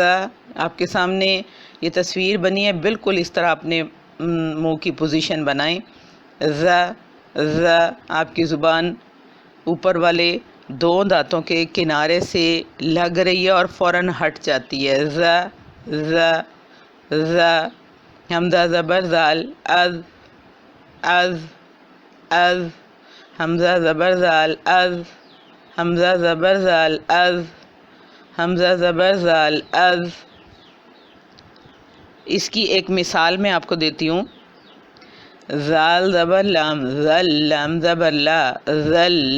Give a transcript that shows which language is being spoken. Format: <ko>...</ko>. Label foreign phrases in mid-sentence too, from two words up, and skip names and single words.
<ur>آپ کے سامنے یہ تصویر بنی ہے، بالکل اس طرح اپنے منہ کی پوزیشن بنائیں، ز ز۔ آپ کی زبان اوپر والے دو دانتوں کے کنارے سے لگ رہی ہے اور فوراً ہٹ جاتی ہے، ز ز ز۔ حمزہ زبر زال از از از۔ حمزہ زبر زال از حمزہ زبر زال از حمزہ زبر زال از۔ اس کی ایک مثال میں آپ کو دیتی ہوں، زال زبر لام زل لام زبر لا زل۔</ur>